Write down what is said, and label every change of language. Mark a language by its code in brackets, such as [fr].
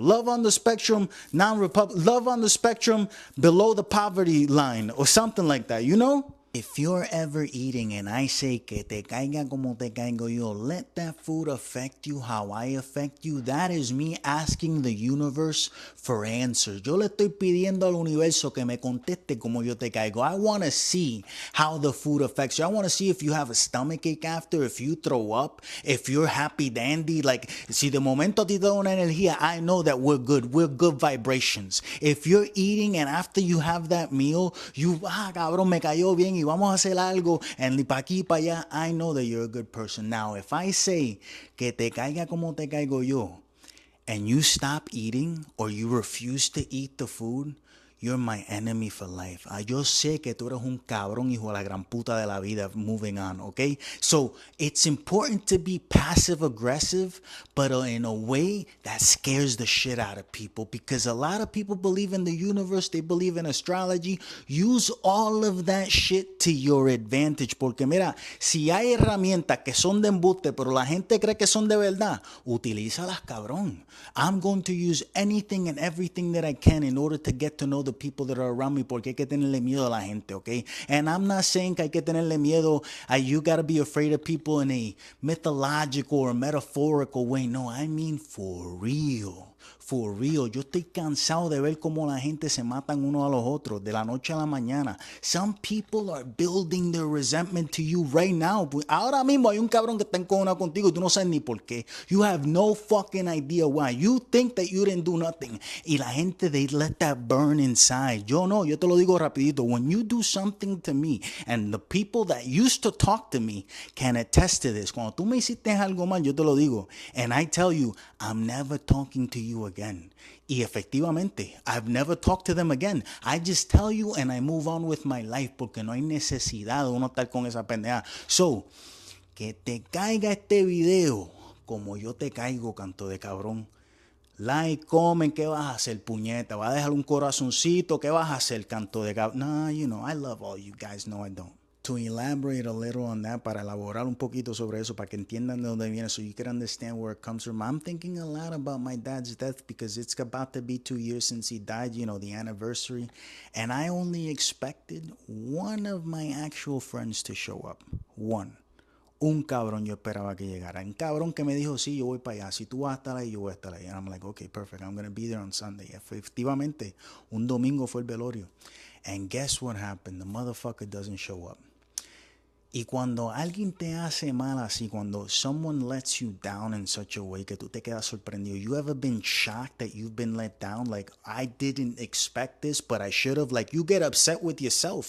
[en] Love on the Spectrum non-republic. Love on the Spectrum below the poverty line or something like that, If you're ever eating and I say [es] que te caiga como te caigo yo, [en] let that food affect you how I affect you. That is me asking the universe for answers. [es] Yo le estoy pidiendo al universo que me conteste como yo te caigo. [en] I want to see how the food affects you. I want to see if you have a stomachache after, if you throw up, if you're happy dandy. Like, [es] si de momento te da una energía, [en] I know that we're good. We're good vibrations. If you're eating and after you have that meal, [es] cabrón, me cayó bien y vamos a hacer algo, [en] and [es] pa' aquí, pa' allá, [en] I know that you're a good person. Now, if I say [es] que te caiga como te caigo yo, [en] and you stop eating or you refuse to eat the food, you're my enemy for life. [es] Yo sé que tú eres un cabrón hijo de la gran puta de la vida. [en] Moving on, okay? So it's important to be passive aggressive, but in a way that scares the shit out of people because a lot of people believe in the universe. They believe in astrology. Use all of that shit to your advantage. [es] Porque mira, si hay herramientas que son de embuste, pero la gente cree que son de verdad, utilízalas, cabrón. [en] I'm going to use anything and everything that I can in order to get to know the people that are around me, [es] porque hay que tenerle miedo a la gente, [en] okay? And I'm not saying [es] que hay que tenerle miedo, [en] you gotta be afraid of people in a mythological or metaphorical way. No, I mean for real. For real, [es] yo estoy cansado de ver cómo la gente se matan uno a los otros de la noche a la mañana. [en] Some people are building their resentment to you right now. [es] Ahora mismo hay un cabrón que está encojonado contigo y tú no sabes ni por qué. [en] You have no fucking idea why. You think that you didn't do nothing. [es] Y la gente, [en] they let that burn inside. [es] Yo no, yo te lo digo rapidito. [en] When you do something to me, and the people that used to talk to me can attest to this. [es] Cuando tú me hiciste algo mal, yo te lo digo. [en] And I tell you, I'm never talking to you again. [es] Y efectivamente, [en] I've never talked to them again. I just tell you and I move on with my life [es] porque no hay necesidad de uno estar con esa pendeja. [en] So, [es] que te caiga este video como yo te caigo, canto de cabrón. [en] Like, comment, [es] ¿qué vas a hacer, puñeta? ¿Vas a dejar un corazoncito? ¿Qué vas a hacer, canto de cabrón? [en] Nah, you know, I love all you guys. No, I don't. To elaborate a little on that, [es] para elaborar un poquito sobre eso, para que entiendan de dónde viene, [en] so you can understand where it comes from. I'm thinking a lot about my dad's death because it's about to be 2 years since he died, you know, the anniversary. And I only expected one of my actual friends to show up. One. [es] Un cabrón yo esperaba que llegara. Un cabrón que me dijo, sí, yo voy para allá. Si tú vas a estar ahí, yo voy a estar ahí. [en] And I'm like, okay, perfect. I'm going to be there on Sunday. [es] Efectivamente, un domingo fue el velorio. [en] And guess what happened? The motherfucker doesn't show up. [es] Y cuando alguien te hace mal así, cuando [en] someone lets you down in such a way [es] que tú te quedas sorprendido, [en] you ever been shocked that you've been let down? Like, I didn't expect this, but I should have. Like, you get upset with yourself.